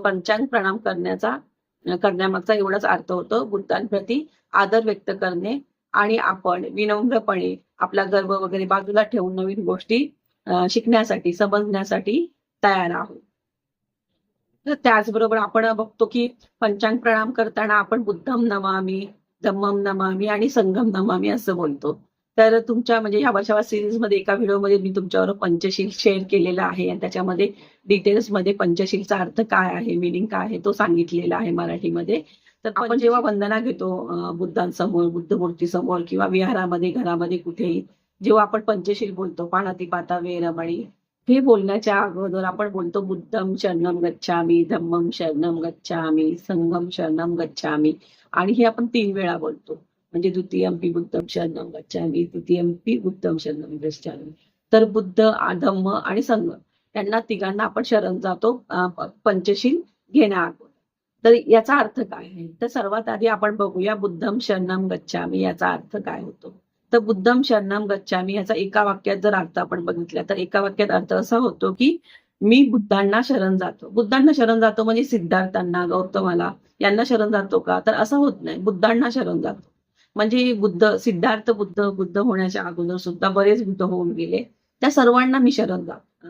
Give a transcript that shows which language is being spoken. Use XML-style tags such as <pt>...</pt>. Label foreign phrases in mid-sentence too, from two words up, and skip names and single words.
<mr>पंचांग प्रणाम करण्यामागचा एवढाच अर्थ होतो, बुद्धांप्रती आदर व्यक्त करणे आणि आपण विनम्रपणे आपला गर्व वगैरे बाजूला ठेवून नवीन गोष्टी शिकण्यासाठी, समजण्यासाठी तयार आहोत. तर त्याचबरोबर आपण बघतो की पंचांग प्रणाम करताना आपण</mr> <pi>बुद्धम नमामि, धम्मम नमामि</pi> <mr>आणि</mr> <pi>संघम नमामि</pi> <mr>असं बोलतो. तर तुमच्या म्हणजे या वर्षावा सिरीज मध्ये एका व्हिडिओमध्ये मी तुमच्यावर पंचशील शेअर केलेला आहे आणि त्याच्यामध्ये डिटेल्स मध्ये पंचशीलचा अर्थ काय आहे, मिनिंग काय आहे तो सांगितलेला आहे मराठीमध्ये. तर आपण जेव्हा वंदना घेतो बुद्धांसमोर, बुद्धमूर्तीसमोर किंवा विहारामध्ये, घरामध्ये कुठेही, जेव्हा आपण पंचशील बोलतो,</mr> <pi>पाणातिपाता वेरमणी,</pi> <mr>हे बोलण्याच्या अगोदर आपण बोलतो</mr> <pi>बुद्धम शरणम गच्छामि, धम्मम शरणम गच्छामि, संघम शरणम गच्छामि.</pi> <mr>आणि हे आपण 3 वेळा बोलतो.</mr> <pi>म्हणजे द्वितीयंपि बुद्धम शरणम गच्छामि, तृतीयंपि बुद्धम शरणम गच्छामि.</pi> <mr>तर बुद्ध, धम्म आणि संघ यांना तिघांना आपण शरण जातो पंचशील घेण्याअगोदर. तर याचा अर्थ काय आहे, तर सर्वात आधी आपण बघूया</mr> <pi>बुद्धम शरणम गच्छामि</pi> <mr>याचा अर्थ काय होतो. तर</mr> <pi>बुद्धम शरणम गच्छामि</pi> <mr>याचा एका वाक्यात जर अर्थ आपण बघितला तर एका वाक्यात अर्थ असा होतो की मी बुद्धांना शरण जातो. बुद्धांना शरण जातो म्हणजे सिद्धार्थांना, गौतमाला यांना शरण जातो का, तर असं होत नाही. बुद्धांना शरण जातो म्हणजे सिद्धार्थ बुद्ध होण्याच्या अगोदर सुद्धा बरेच बुद्ध होऊन गेले, त्या सर्वांना मी शरण जातो.</mr>